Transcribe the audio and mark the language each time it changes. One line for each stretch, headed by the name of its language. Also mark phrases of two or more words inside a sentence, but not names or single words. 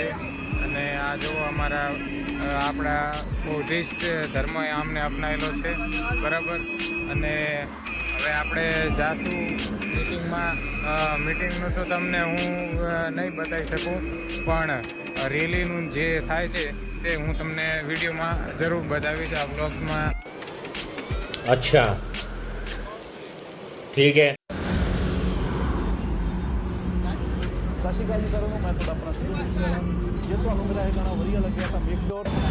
Gujarati: અને આ જો આપણા બૌદ્ધિસ્ટ ધર્મ અમને અપનાવેલો છે, બરાબર. અને હવે આપણે જાશું મિટિંગમાં. મિટિંગનું તો તમને હું નહીં બતાવી શકું, પણ રેલીનું જે થાય છે તે હું તમને વિડીયોમાં જરૂર બતાવીશ આ બ્લોગ્સમાં.
Hindi: अच्छा ठीक है.
Punjabi: ਸਤਿ ਸ਼੍ਰੀ ਅਕਾਲ ਜੀ ਸਾਰਿਆਂ ਨੂੰ। ਮੈਂ ਤੁਹਾਡਾ ਆਪਣਾ ਜੇ ਤੁਹਾਨੂੰ ਮੇਰਾ ਇਹ ਗਾਣਾ ਵਧੀਆ ਲੱਗਿਆ ਤਾਂ
English: make sure